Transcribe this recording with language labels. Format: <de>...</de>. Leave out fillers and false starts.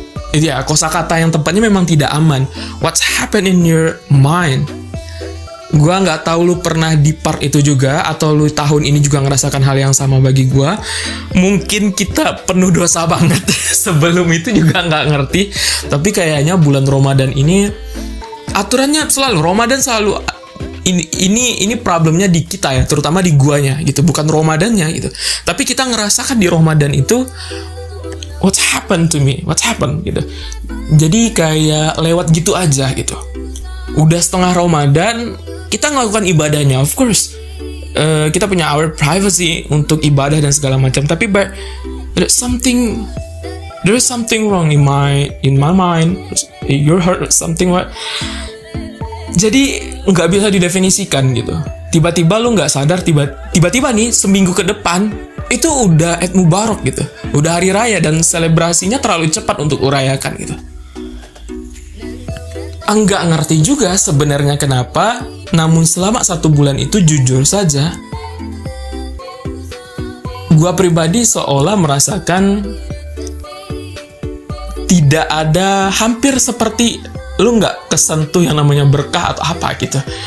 <id>Ya, kosakata yang tepatnya memang tidak aman.</id> <en>What's happened in your mind?</en> <id>Gua nggak tahu lu pernah di part itu juga, atau lu tahun ini juga ngerasakan hal yang sama bagi gua. Mungkin kita penuh dosa banget sebelum itu juga nggak ngerti. Tapi kayaknya bulan Ramadan ini aturannya selalu, Ramadan selalu ini problemnya di kita ya, terutama di guanya gitu, bukan Ramadannya gitu. Tapi kita ngerasakan di Ramadan itu</id> <en>what's happened to me, what's happened</en> <id>gitu. Jadi kayak lewat gitu aja gitu. Udah setengah Ramadan, kita melakukan ibadahnya,</id> <en>of course.</en> <id>Kita punya</id> <en>our privacy</en> <id>untuk ibadah dan segala macam. Tapi</id> <en>there's something wrong in my mind, your heart, something what.</en> <id>Jadi nggak bisa didefinisikan gitu. Tiba-tiba lu nggak sadar, tiba-tiba nih seminggu ke depan itu udah Eid Mubarak gitu, udah hari raya, dan selebrasinya terlalu cepat untuk urayakan gitu. Enggak ngerti juga sebenarnya kenapa, namun selama 1 bulan itu jujur saja, gua pribadi seolah merasakan tidak ada, hampir seperti lu nggak kesentuh yang namanya berkah atau apa gitu.</id>